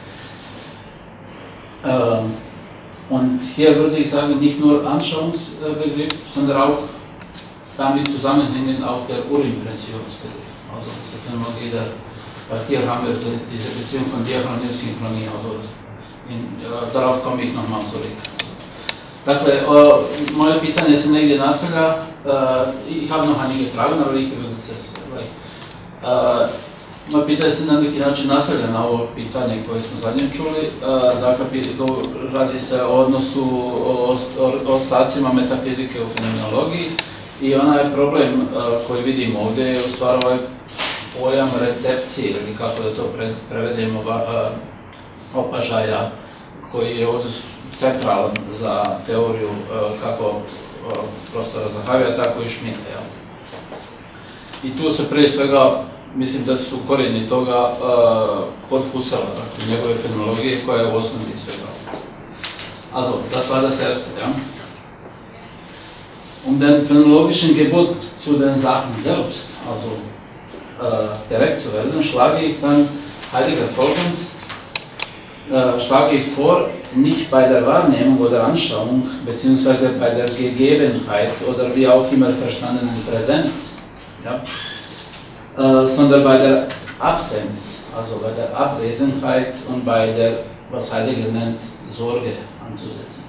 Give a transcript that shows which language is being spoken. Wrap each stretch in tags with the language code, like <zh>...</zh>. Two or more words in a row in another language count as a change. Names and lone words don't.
<de>Und hier würde ich sagen, nicht nur Anschauungsbegriff, sondern auch damit zusammenhängend auch der Urimpressionsbegriff, also die Phänomenologie weil hier haben wir diese Beziehung von Diachronie und Synchronie, also darauf komme ich nochmal zurück.</de> <bs>Dakle, moje pitanje se negdje nastavlja,</bs> <de>ich habe noch einige Fragen, aber ich würde es gleich.</de> <bs>Moje pitanje se na neki način nastavlja na ovo pitanje koje smo zadnje čuli, dakle, radi se o odnosu, o ostacima metafizike u fenomenologiji i onaj problem koji vidimo ovdje je u stvari ovaj pojam recepcije, ili kako da to prevedemo, opažaja, koji je ovdje centralan za teoriju kako profesora Zahavija, tako i Schmida. I tu se prije svega, mislim da su korijeni toga kod Husserla, njegove fenomenologije koja je u osnovi svega.</bs> <de>Also, das war das erste, ja. Den phänomenologischen Gebot zu den Sachen selbst, also direkt zu werden, schlage ich dann Heidegger folgend, schlage ich vor, nicht bei der Wahrnehmung oder Anschauung, beziehungsweise bei der Gegebenheit oder wie auch immer verstandenen Präsenz, ja, sondern bei der Absenz, also bei der Abwesenheit und bei der, was Heidegger nennt, Sorge anzusetzen.</de>